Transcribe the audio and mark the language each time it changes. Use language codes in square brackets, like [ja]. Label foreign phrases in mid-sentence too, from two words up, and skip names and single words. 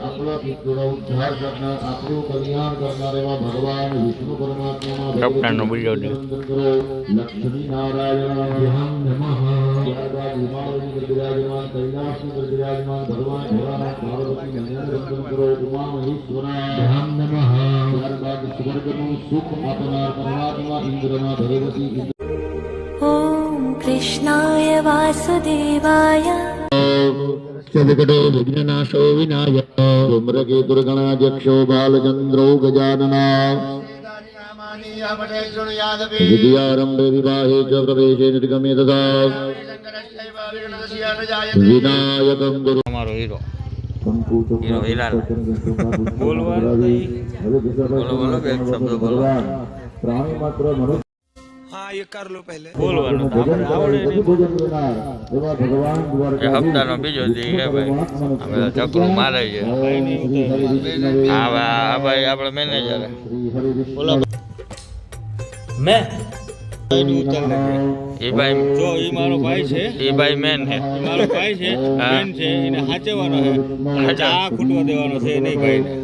[gu] આપણા પિતૃનો ઉદ્ધાર કરનાર આપણું કલ્યાણ કરનાર એવા ભગવાન વિષ્ણુ પરમાત્મામાં લક્ષ્મી નારાયણ ત્યારબાદ વિમાનની બિરાજમાન કૈલાસની બિરાજમાન ભગવાન ભોળાનાથ પાર્વતી નંદન વંદન કરો ઉમા મહેશ્વરા ત્યારબાદ સ્વર્ગનું સુખ આપનાર પરમાત્મા ઇન્દ્રના ભગવતી [sa] ॐ कृष्णाय वासुदेवाय विकटो विघ्ननाशो विनायक धूम्रके दुर्गणाध्यक्षो बालचन्द्रो गजानना विद्यारम्भे विवाहे च प्रवेशे निर्गमे तथा विनायकं गुरु [gu] અમારો હીરો હીરો હિલાલ બોલવાનું બોલો બે શબ્દ બોલો। [hi] प्राणी मात्र मनुष्य [gu] બોલવાનું તો આપણે આવડે નહીં। એ હપ્તાનો બીજો દી હે ભાઈ, અમે ચકરું મારે છે। હા ભાઈ આપણે મેનેજર બોલો મેં એ ભાઈ જો એ મારો ભાઈ છે, એ ભાઈ મેન છે, એ મારો ભાઈ છે, મેન છે, એને સાચવવાનો છે, ચા ખૂટવા દેવાનો છે નહીં ભાઈ ને।